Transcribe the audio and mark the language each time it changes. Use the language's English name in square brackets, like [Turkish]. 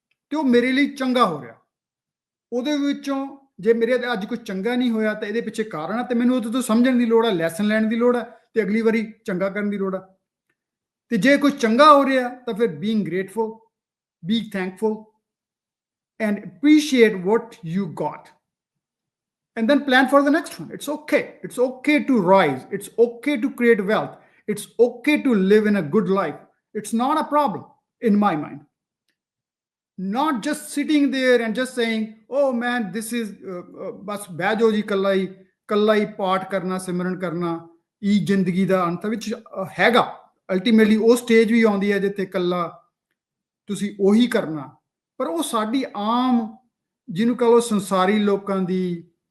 [Punjabi] ਤੇ ਉਹ ਮੇਰੇ ਲਈ ਚੰਗਾ ਹੋ ਰਿਹਾ। ਉਹਦੇ ਵਿੱਚੋਂ ਜੇ ਮੇਰੇ ਅੱਜ ਕੁਝ ਚੰਗਾ ਨਹੀਂ ਹੋਇਆ ਤਾਂ ਇਹਦੇ ਪਿੱਛੇ ਕਾਰਨ ਆ, ਤੇ ਮੈਨੂੰ ਉਹਦੇ ਤੋਂ ਸਮਝਣ ਦੀ ਲੋੜ ਆ, ਲੈਸਨ ਲੈਣ ਦੀ ਲੋੜ ਆ, ਤੇ ਅਗਲੀ ਵਾਰੀ ਚੰਗਾ ਕਰਨ ਦੀ ਲੋੜ ਆ। ਤੇ ਜੇ ਕੁਝ ਚੰਗਾ ਹੋ ਰਿਹਾ ਤਾਂ ਫਿਰ [English] Being grateful, be thankful and appreciate what you got, and then plan for the next one. It's okay. It's okay to rise. It's okay to create wealth. It's okay to live in a good life. It's not a problem in my mind. Not just sitting there and just saying, oh man, this is [Punjabi] ਬਸ ਬਹਿ ਜਾਓ ਜੀ, ਕੱਲਾ ਹੀ ਪਾਠ ਕਰਨਾ, ਸਿਮਰਨ ਕਰਨਾ ਇਹ ਜ਼ਿੰਦਗੀ ਦਾ ਅੰਤ ਵਿੱਚ ਹੈਗਾ। ਅਲਟੀਮੇਟਲੀ ਉਹ ਸਟੇਜ ਵੀ ਆਉਂਦੀ ਹੈ ਜਿੱਥੇ ਕੱਲਾ ਤੁਸੀਂ ਉਹੀ ਕਰਨਾ, ਪਰ ਉਹ ਸਾਡੀ ਆਮ ਜਿਹਨੂੰ ਕਹੋ ਸੰਸਾਰੀ ਲੋਕਾਂ ਦੀ।